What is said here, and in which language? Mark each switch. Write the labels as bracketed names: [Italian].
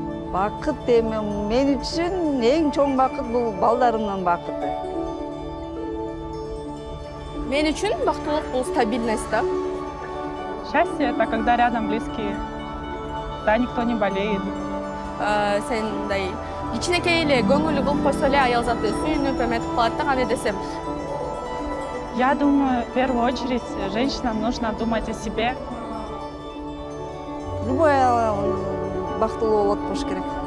[Kyrgyz] Бакыт эми мен үчүн эң чоң бакыт бул балдарымдын бакыты. Мен үчүн бактылык бул стабильность да. [Russian] Счастье — это когда рядом близкие, да, никто не болеет. [Kyrgyz] Сен мындай кичинекей эле көңүлү кылып койсо эле аял заты сүйүнүп эметип калат да, кандай десем. [Russian] Я думаю, в первую очередь женщинам нужно думать о себе. [Kyrgyz] Любой бактылуу болуп болуш керек.